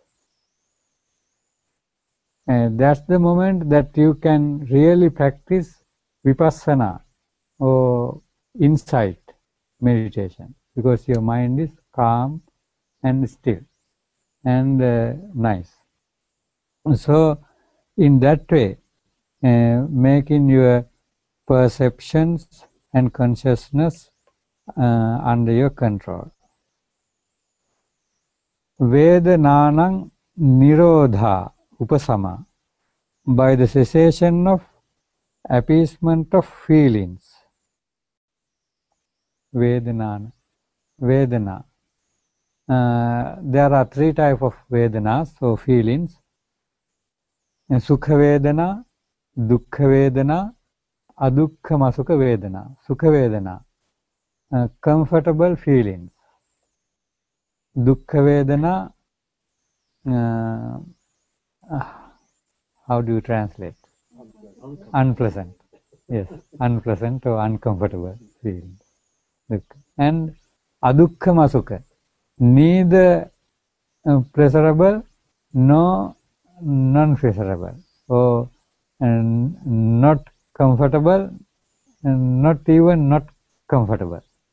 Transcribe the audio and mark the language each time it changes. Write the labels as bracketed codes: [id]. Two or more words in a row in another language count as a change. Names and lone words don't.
[en] And that's the moment that you can really practice vipassana or insight meditation, because your mind is calm and still and nice. So in that way, making your perceptions and consciousness under your control. [pi] Vedananang nirodha upasama, [en] by the cessation of appeasement of feelings. [pi] Vedana. [en] There are three types of vedanas, so feelings. [pi] Sukha vedana, dukkha vedana, adukha masuka vedana. Sukha vedana, [en] comfortable feelings. [pi] Dukkha vedana, [en] how do you translate? Unpleasant. Yes, unpleasant or uncomfortable feelings. And [pi] adukha masuka, [en] neither pleasurable nor non-pleasurable, or not comfortable, not even not comfortable.